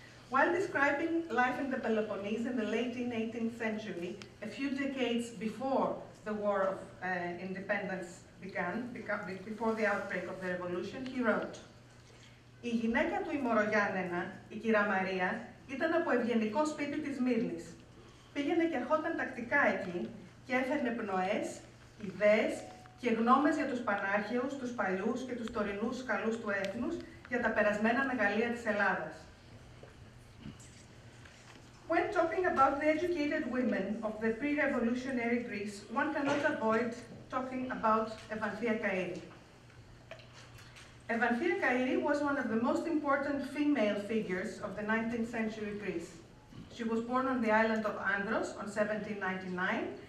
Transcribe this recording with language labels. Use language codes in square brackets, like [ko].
[en] While describing life in the Peloponnese in the late 18th century, a few decades before the War of Independence began, before the outbreak of the revolution, he wrote, [el] «Η γυναίκα του Ημωρογιάννενα, η κυρία Μαρία, ήταν από ευγενικό σπίτι της Μύρνης. Πήγαινε και ερχόταν τακτικά εκεί και έφερνε πνοές, ιδέες και γνώμες για τους πανάρχαιους, τους παλιούς και τους τωρινούς καλούς του έθνους για τα περασμένα μεγαλεία της Ελλάδας». [en] When talking about the educated women of the pre-revolutionary Greece, one cannot avoid talking about Avanthia Kairi. Avanthia Kairi was one of the most important female figures of the 19th century Greece. She was born on the island of Andros on 1799